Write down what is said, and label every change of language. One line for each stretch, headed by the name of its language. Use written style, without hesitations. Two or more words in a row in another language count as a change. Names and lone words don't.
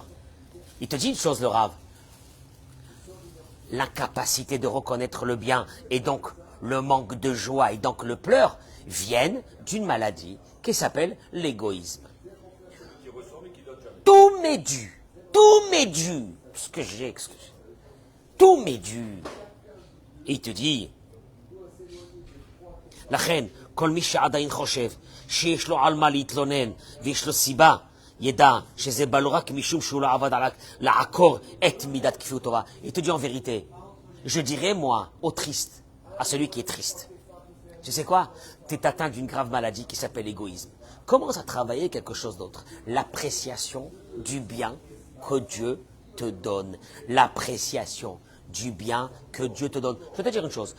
French: Il te dit une chose, le Rav. L'incapacité de reconnaître le bien et donc le manque de joie et donc le pleur viennent d'une maladie qui s'appelle l'égoïsme. Tout m'est dû. Ce que j'ai, tout m'est dû. Et il te dit, la reine,
Hebrew: כל מי שעדיין חושב שיש לו על מה להתלונן ויש לו סיבה, ידע שזה בא לו רק משום שהוא לא עבד על לעקור את מידת כפיות טובה.
French: Il te dit en vérité, je dirais moi au triste, à celui qui est triste. Tu sais quoi? Tu es atteint d'une grave maladie qui s'appelle l'égoïsme. Commence à travailler quelque chose d'autre. L'appréciation du bien que Dieu te donne. L'appréciation du bien que Dieu te donne. Je vais te dire une chose.